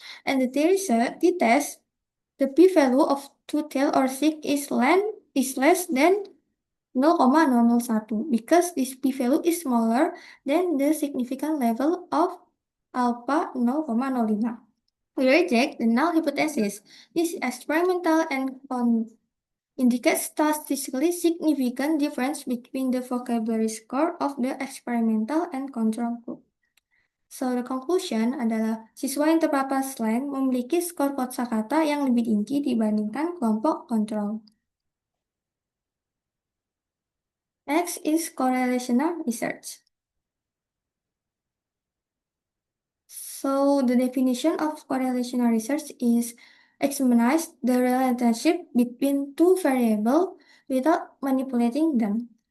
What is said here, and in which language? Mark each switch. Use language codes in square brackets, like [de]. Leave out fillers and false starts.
[en] And the t-test, the p-value of two-tail or sig is less than 0,001 because this p-value is smaller than the significant level of alpha 0,05. We reject the null hypothesis. This experimental and indicates statistically significant difference between the vocabulary score of the experimental and control group. So the conclusion [id] adalah siswa yang terpapar slang memiliki skor kosakata yang lebih tinggi dibandingkan kelompok kontrol. [en] Next is correlational research. So the definition of correlational research is examines the relationship between two variables without manipulating them.